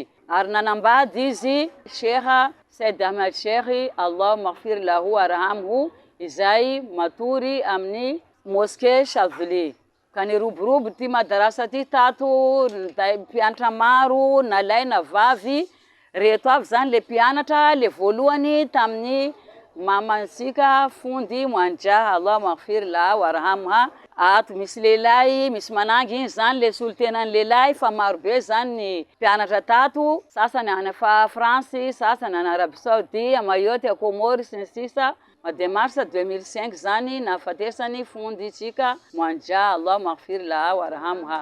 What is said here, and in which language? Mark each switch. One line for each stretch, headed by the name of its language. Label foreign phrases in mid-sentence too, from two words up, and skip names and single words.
Malagasy: Ary nanambady izy Sheikh Said Ahmed Sheikh,
Arabic: الله اغفر له وارحمه,
Malagasy: izay matory amin'ny mosquée Chavely. Ka niroborobo ty madarasa ty tato mpianatra maro na lahy na vavy. Reto avy zany le mpianatra le voalohany tamin'ny mamansika fondy Moanjaha,
Arabic: الله اغفر له وارحمها.
Malagasy: Ato misy lehilahy, misy manangy iny zany le solotenan'ny lehilahy fa marobe zany ny mpianatra tato. Sasany any fa France, sasany any Arabie Saoudi, a Mayotte, a Comore sy ny sisa. De mars 2005 zany nafatesany fondy tsika Moanjaha,
Arabic: الله اغفر لها وارحمها.